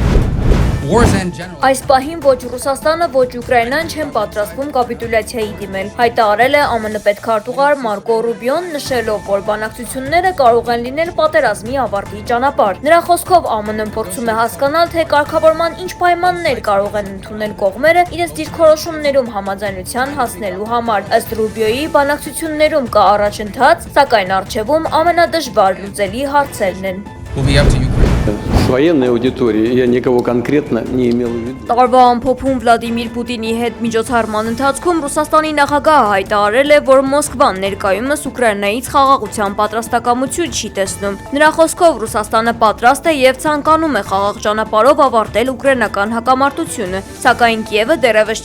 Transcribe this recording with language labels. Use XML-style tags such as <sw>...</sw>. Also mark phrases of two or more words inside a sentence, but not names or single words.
<hy>Այս պահին ոչ Ռուսաստանը, ոչ Ուկրաինան չեն պատրաստվում կապիտուլյացիայի դիմել, հայտարարել է ԱՄՆ պետքարտուղար Մարկո Ռուբիոն, նշելով, որ բանակցությունները կարող են լինել պատերազմի ավարտի ճանապարհ։ Նրա խոսքով ԱՄՆ-ն փորձում է հասկանալ, թե կարգավորման ինչ պայմաններ կարող են ընդունել կողմերը իրենց դիրքորոշումներում համաձայնության հասնելու համար։ Ըստ Ռուբիոյի, բանակցություններում կա առաջընթաց, սակայն առջևում ամենադժվար լուծելի հարցերն են։</hy> <ru>С военной аудиторией я никого конкретно не имел в виду.</ru> <hy>Տարվա ամփոփում Վլադիմիր Պուտինի հետ միջոցառման ընթացքում Ռուսաստանի նախագահը հայտարարել է, որ Մոսկվան ներկայումս Ուկրաինայից խաղաղության պատրաստակամություն չի տեսնում։ Նրա խոսքով Ռուսաստանը պատրաստ է եւ ցանկանում է խաղաղ ճանապարհով ավարտել ուկրաինական հակամարտությունը, սակայն Կիևը դեռևս</hy>